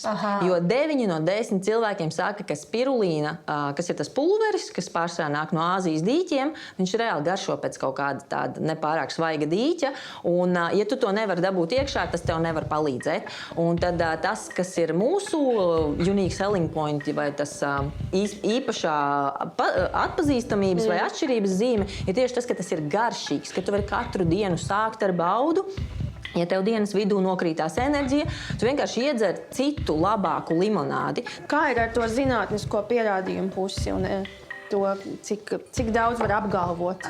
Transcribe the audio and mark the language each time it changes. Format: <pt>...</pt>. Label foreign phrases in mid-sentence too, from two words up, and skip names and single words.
<lv>Jo 9 no 10 cilvēkiem saka, ka spirulīna, kas ir tas pulveris, kas pārsvarā nāk no Āzijas dīķiem, viņš reāli garšo pēc kaut kāda tāda nepārāk svaiga dīķa, un ja tu to nevar dabūt iekšā, tas tev nevar palīdzēt. Un tad tas, kas ir mūsu</lv> <en>unique selling point,</en> <lv>vai tas īpašā atpazīstamības vai atšķirības zīme, ir tieši tas, ka tas ir garšīgs, ka tu vari katru dienu sākt ar baudu. Ja tev dienas vidū nokrītās enerģija, tu vienkārši iedzer citu labāku limonādi. Kā ir ar to zinātnisko pierādījumu pusi un to, cik daudz var apgalvot?</lv>